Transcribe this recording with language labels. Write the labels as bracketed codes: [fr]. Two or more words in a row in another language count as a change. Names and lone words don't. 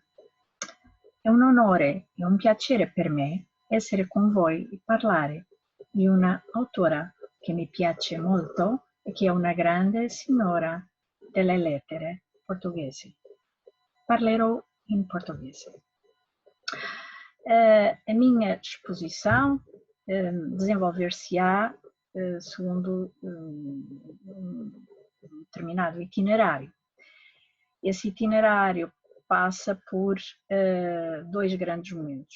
[it] È un onore e un piacere per me essere con voi e parlare di una autora che mi piace molto e che è una grande signora delle lettere portoghesi. Parlerò in portuguese. [pt] A minha exposição desenvolver-se-á segundo determinado itinerário. Esse itinerário passa por dois grandes momentos.